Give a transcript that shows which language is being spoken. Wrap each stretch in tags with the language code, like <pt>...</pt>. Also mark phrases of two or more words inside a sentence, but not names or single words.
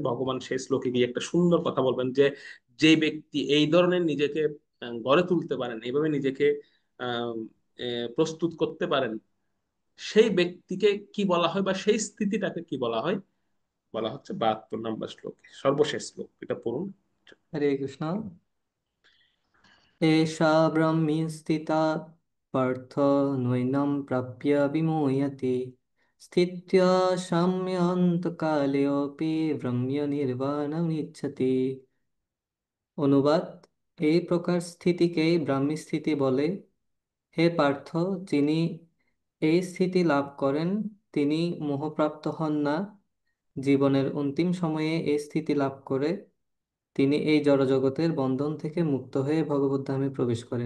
<bn>ভগবান সেই শ্লোকে গিয়ে একটা সুন্দর কথা বলবেন যে যে ব্যক্তি এই ধরনের নিজেকে গড়ে তুলতে পারেন, এইভাবে নিজেকে আহ, প্রস্তুত করতে পারেন, সেই ব্যক্তিকে কি বলা হয় বা সেই স্থিতিটাকে কি বলা হয়, বলা হচ্ছে 72 নম্বর শ্লোকে সর্বশেষ শ্লোক, এটা পড়ুন।</bn> <sa>হরে কৃষ্ণ। एषा ब्रह्मी स्थिता पार्थ नैनं प्राप्य विमुह्यते स्थित्या साम्यान्तकालेऽपि ব্রহ্মনির্বাণমিচ্ছতি।</sa> <bn>অনুবাদ: এই প্রকার স্থিতিকেই ব্রাহ্মী স্থিতি বলে। হে পার্থ, যিনি এই স্থিতি লাভ করেন তিনি মোহপ্রাপ্ত হন না। জীবনের অন্তিম সময়ে এই স্থিতি লাভ করে তিনি এই জড়জগতের বন্ধন থেকে মুক্ত হয়ে ভগবদ্ধামে প্রবেশ করেন।</bn>